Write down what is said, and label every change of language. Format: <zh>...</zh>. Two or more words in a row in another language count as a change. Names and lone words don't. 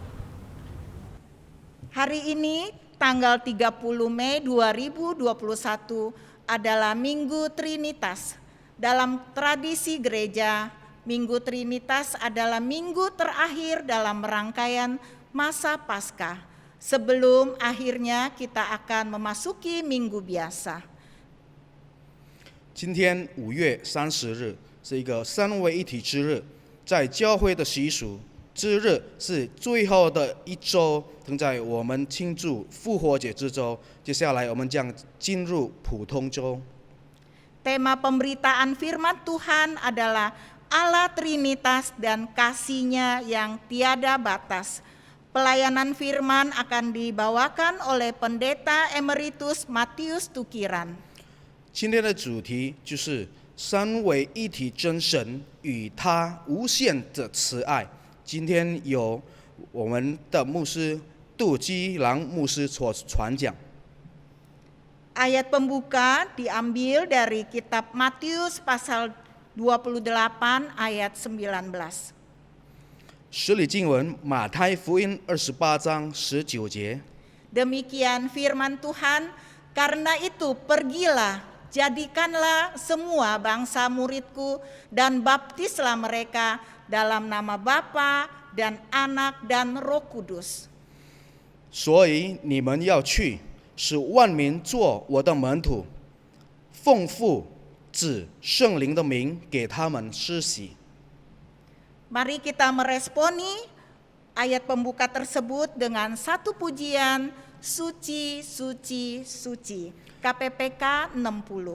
<id>Hari ini tanggal 30 Mei 2021 adalah Minggu Trinitas. Dalam tradisi gereja, Minggu Trinitas adalah minggu terakhir dalam rangkaian masa Paskah. Sebelum akhirnya kita akan memasuki minggu biasa.</id> <zh>今天5月30日是一个三位一体之日，在教会的习俗，之日是最后的一周，正在我们庆祝复活节之周。接下来我们将进入普通周。</zh> <id>Tema pemberitaan firman Tuhan adalah Allah Trinitas dan kasih-Nya yang tiada batas. Pelayanan firman akan dibawakan oleh Pendeta Emeritus Matius Tukiran.</id> <zh>今天的主题就是三位一体真神与他无限的慈爱。今天由我们的牧师杜基郎牧师所传讲。</zh> <id>Ayat pembuka diambil dari kitab Matius pasal 28 ayat 19.</id> <zh>使理经文马太福音28章19节。</zh> <id>Demikian firman Tuhan, karena itu pergilah, jadikanlah semua bangsa muridku dan baptislah mereka dalam nama Bapa dan Anak dan Roh Kudus.</id> <zh>所以你们要去，使万民做我的门徒，奉父、子、圣灵的名给他们施洗。</zh> <id>Mari kita meresponi ayat pembuka tersebut dengan satu pujian, suci, suci, suci. KPPK 60.</id>